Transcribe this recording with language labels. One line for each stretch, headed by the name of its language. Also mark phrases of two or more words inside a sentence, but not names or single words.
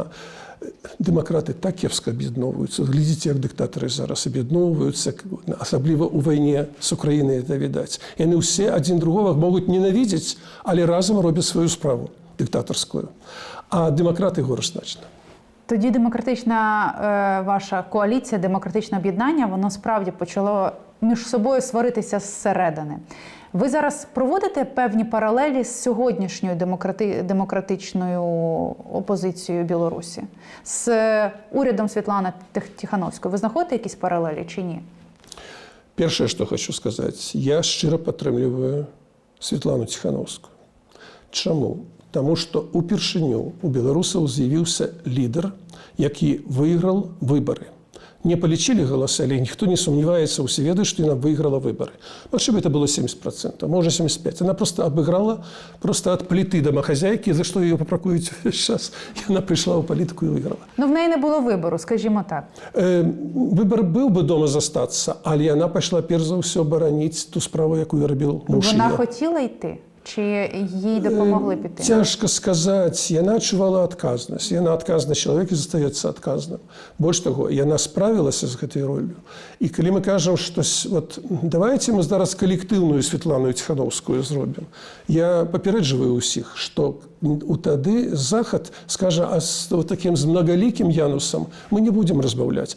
Belarusian: Дэмакраты так кепска аб'ядноўваюцца. Глядзіце, як дыктатары зараз аб'ядноўваюцца, асабліва ў вайне з Украінай это відаць. Яны ўсе адзін другога могуць ненавідзець, але разам робяць сваю справу дыктатарскую. А дэмакраты горш значна.
Ukrainian: Тоді демократична ваша коаліція, демократичне об'єднання, воно справді почало між собою сваритися зсередини. Ви зараз проводите певні паралелі з сьогоднішньою демократичною опозицією Білорусі? З урядом Світлани Тихановської. Ви знаходите якісь паралелі чи ні?
Belarusian: Першае, што хочу сказаць, я шчыра падтрымліваю Світлану Тихановскую. Чаму? Таму што упершыню у беларусаў з'явіўся лідар, які выйграў выбары. Не палічылі галасы, але ніхто не сумняваецца, усе ведаюць, што яна выйграла выбары. Магчыма, это было 70%, можа 75%. Яна просто абыграла ад пліты домахазяйкі, за што яе папракуюць увесь час. Яна прыйшла ў палітыку і выйграла.
Ukrainian: Ну, в неї не було вибору, скажімо так.
Belarusian: Выбар быў бы дома застацца, але яна пайшла перш за ўсё бараніць ту справу, якую рабіў муж.
Ukrainian: Вона хотіла йти? Чи їй допомогли піти?
Belarusian: Цяжка сказаць. Яна адчувала адказнасць. Яна адказны чалавек і застаецца адказным. Больш таго, яна справілася з гэтай роллю. І калі мы кажам, што вот, давайте мы зараз калектыўную Світлану Тихановскую зробім. Я папярэджваю ўсіх, што тады Захад скажа, а з такім з многалікім Янусам мы не будзем разбаўляць.